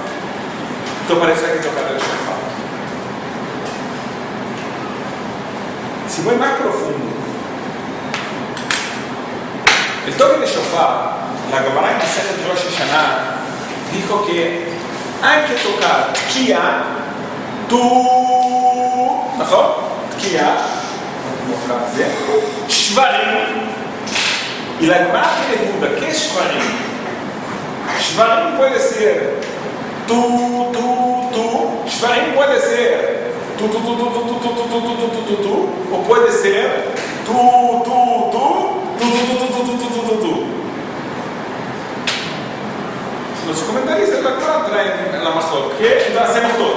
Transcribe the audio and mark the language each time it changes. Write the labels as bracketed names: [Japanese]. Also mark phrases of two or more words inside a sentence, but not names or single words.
[Spanish] Esto parece que hay que tocar el shofar. Si voy más profundo, el toque de shofar, la Gemara en Masejet Rosh Hashanah dijo que hay que tocar tkiya, ¿נכון? [Hebrew] תקיעה, שברים, [Spanish] y la Gemara tiene duda, ¿qué es shvarim? Shvarim puede ser shvarim puede ser o puede ser Los comentarios de la Torah traen la mejor, que lo hacemos todo.